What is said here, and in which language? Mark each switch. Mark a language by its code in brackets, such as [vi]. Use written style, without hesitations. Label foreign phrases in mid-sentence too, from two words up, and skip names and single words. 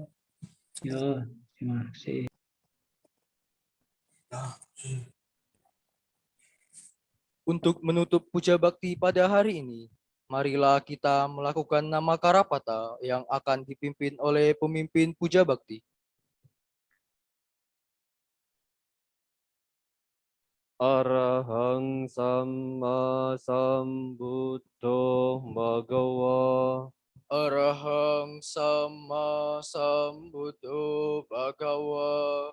[id] Yo, terima kasih. Untuk menutup puja bakti pada hari ini, marilah kita melakukan nama Karapata yang akan dipimpin oleh pemimpin puja bakti. [pi] Arahang Samma Sambuddho Bhagawa Arahang Sama Sambuddho Bhagawa.